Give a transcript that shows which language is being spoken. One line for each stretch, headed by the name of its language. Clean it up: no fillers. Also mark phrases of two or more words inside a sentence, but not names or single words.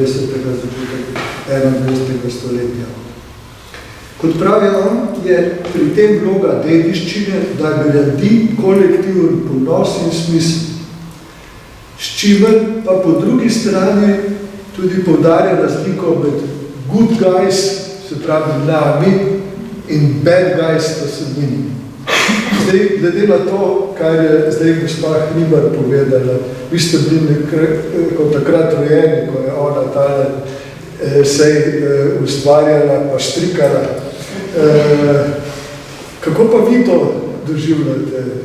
Slovenian: začetka 21. stoletja. Kot pravi on, je pri tem vloga dediščine, da gradi kolektivni ponos in smisel. S čimer pa po drugi strani tudi poudarja razliko med
English: good guys,
Slovenian: se pravi nami, in
English: bad guys,
Slovenian: to so njimi. Zdaj, glede na to, kar je zdaj gospa Hribar povedala, vi ste bili kot takrat rojeni, ko je ona tale sej ustvarjala pa štrikala. Kako pa vi to doživljate?